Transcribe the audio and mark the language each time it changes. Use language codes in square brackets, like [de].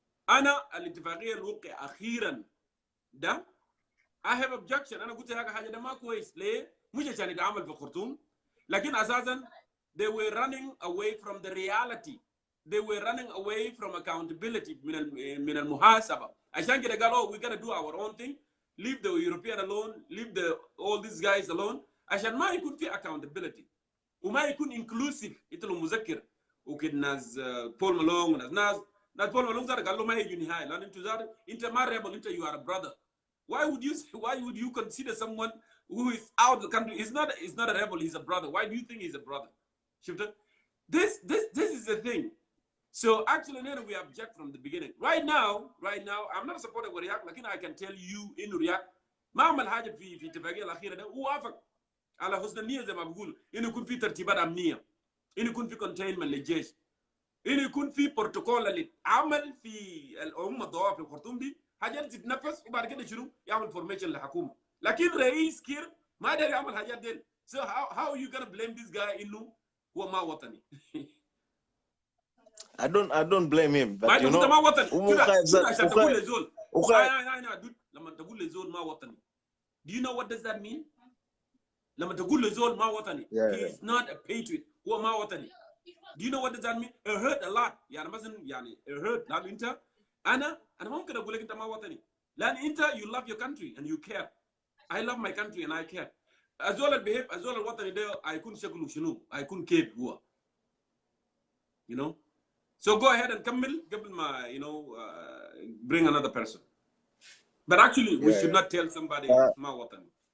[ar] انا الاتفاقيه الوقع اخيرا ده [en] I have objection. [ar] انا قلت لك حاجه ده ما كويس ليه؟ مش عشان يتعامل في خرطوم لكن اساسا [en] they were running away from the reality. They were running away from accountability [ar] من المحاسبه. عشان كده قالوا [en] we're gonna do our own thing. Leave the European alone. Leave all these guys alone. [ar] عشان ما يكون في [en] accountability. [ar] وما يكون [en] inclusive. [ar] انت لو مذكر وكده ناس بول مالون وناس بول مالون زاد قال له ما هيجي نهايه لان انت ما ريبل انت [en] you are a brother. Why would you consider someone who is out of the country? He's not a rebel, he's a brother. Why do you think he's a brother? This is the thing. So actually we object from the beginning. Right now I'm not supporting Riek [ar] لكن [en] I can tell you [ar] انه رياك ما عمل حاجه في الاتفاقيه الاخيره ده هو وافق على حسن النيه زي ما بقول انه يكون في ترتيبات امنيه انه يكون في كونتينمنت للجيش انه يكون في بروتوكول اللي عمل في الامم الضوابط في الخرطوم دي حاجات تتنفس وبعد كده شنو يعمل فورميشن للحكومه لكن رئيس كير ما قدر يعمل حاجات دي [en] so how are you gonna blame this guy [ar] انه هو ما وطني [en] I don't blame him but you know [ar] ما وطني كده عشان تقول لزول لما تقول لزول ما وطني [en] do you know what does that mean [ar] لما تقول لزول ما وطني [en] he is not a patriot [ar] هو ما وطني [en] do you know what does that mean it hurt a lot [ar] يعني مثلا يعني [en] it hurt [ar] لأن انت انا ممكن اقول لك انت ما وطني لان انت [en] you love your country and you care I love my country and I care [ar] ازول البيهيف ازول الوطني ده هيكون شكله شنو هيكون كيف هو [en] you know so go ahead and [ar] كمل قبل ما [en] you know bring another person but actually we should not tell somebody [ar] ما وطني